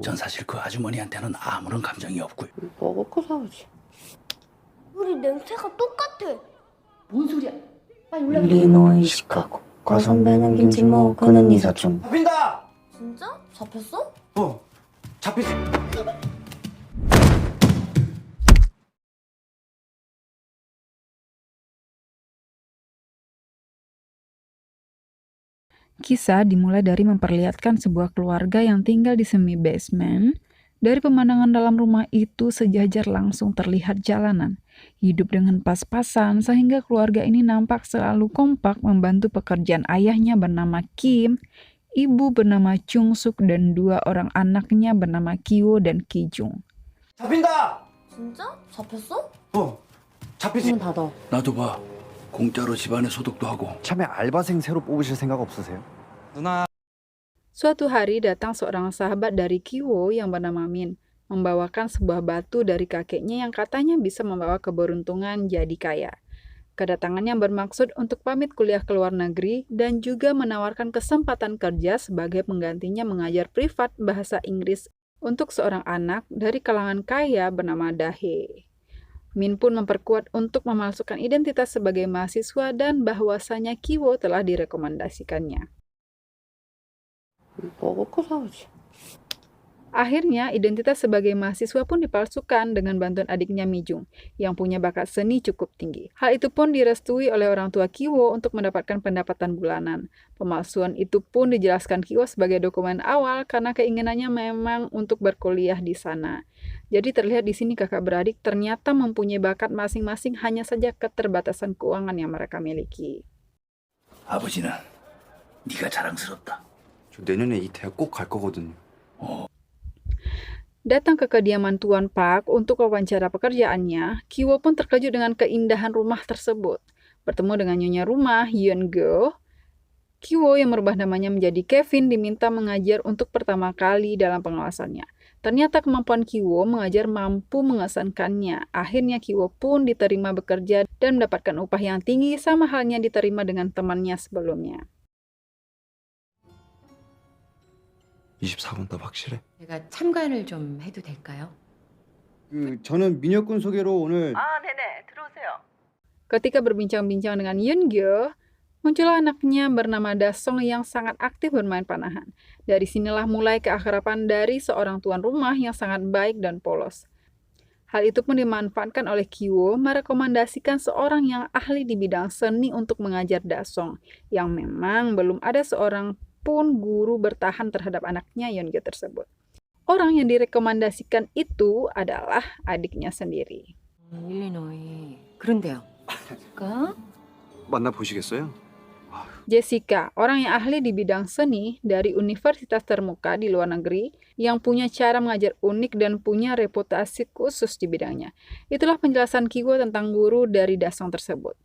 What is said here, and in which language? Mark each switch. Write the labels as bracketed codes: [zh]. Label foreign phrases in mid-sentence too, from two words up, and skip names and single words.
[ko] 전 사실 그 아주머니한테는 아무런 감정이 없고요. 먹을 거 사오지. 우리 냄새가 똑같아. 뭔 소리야? 우리는 시카고 과선배는 김치모 그는 이사촌. 잡힌다! 진짜? 잡혔어? 잡히지. [id] Kisah dimulai dari memperlihatkan sebuah keluarga yang tinggal di semi basement. Dari pemandangan dalam rumah itu sejajar langsung terlihat jalanan. Hidup dengan pas-pasan sehingga keluarga ini nampak selalu kompak membantu pekerjaan ayahnya bernama Kim, ibu bernama Chung Suk dan dua orang anaknya bernama Kiwo dan Kijung. [ko] 잡힌다! 진짜? 잡혔어? 잡히지. 문 닫아. 나도 봐. 공짜로 집안에 소독도 하고. 참에 알바생 새로 뽑으실 생각 없으세요? 누나. [id] Suatu hari datang seorang sahabat dari Kiwo yang bernama Min, membawakan sebuah batu dari kakeknya yang katanya bisa membawa keberuntungan jadi kaya. Kedatangannya bermaksud untuk pamit kuliah ke luar negeri dan juga menawarkan kesempatan kerja sebagai penggantinya mengajar privat bahasa Inggris untuk seorang anak dari kalangan kaya bernama Dahe. Min pun memperkuat untuk memalsukan identitas sebagai mahasiswa dan bahwasanya Kiwo telah direkomendasikannya. [ko] 먹을 거 사오지. [id] Akhirnya, identitas sebagai mahasiswa pun dipalsukan dengan bantuan adiknya Mijung, yang punya bakat seni cukup tinggi. Hal itu pun direstui oleh orang tua Kiwo untuk mendapatkan pendapatan bulanan. Pemalsuan itu pun dijelaskan Kiwo sebagai dokumen awal karena keinginannya memang untuk berkuliah di sana. Jadi terlihat di sini kakak beradik ternyata mempunyai bakat masing-masing, hanya saja keterbatasan keuangan yang mereka miliki. [ko] 아버지는 네가 자랑스럽다. 저 내년에 이 대학 꼭 갈 거거든요. [id] Datang ke kediaman Tuan Park untuk wawancara pekerjaannya, Kiwo pun terkejut dengan keindahan rumah tersebut. Bertemu dengan nyonya rumah, Yeon Go, Kiwo yang merubah namanya menjadi Kevin diminta mengajar untuk pertama kali dalam pengawasannya. Ternyata kemampuan Kiwo mengajar mampu mengesankannya. Akhirnya Kiwo pun diterima bekerja dan mendapatkan upah yang tinggi sama halnya diterima dengan temannya sebelumnya. [ko] 24번 답 확실해? 제가 참관을 좀 해도 될까요? 저는 민혁군 소개로 오늘 네네, 들어오세요. [id] Ketika berbincang-bincang dengan Yeon Go, muncullah anaknya bernama Dasong yang sangat aktif bermain panahan. Dari sinilah mulai keakraban dari seorang tuan rumah yang sangat baik dan polos. Hal itu pun dimanfaatkan oleh Kiwo merekomendasikan seorang yang ahli di bidang seni untuk mengajar Dasong, yang memang belum ada seorang pun guru bertahan terhadap anaknya Yeon-go tersebut. Orang yang direkomendasikan itu adalah adiknya sendiri. [ko] 일리노이. 그런데요. 그러니까 만나 보시겠어요? [id] Jessica, orang yang ahli di bidang seni dari universitas termuka di luar negeri yang punya cara mengajar unik dan punya reputasi khusus di bidangnya. Itulah penjelasan Kiwo tentang guru dari Dasong tersebut.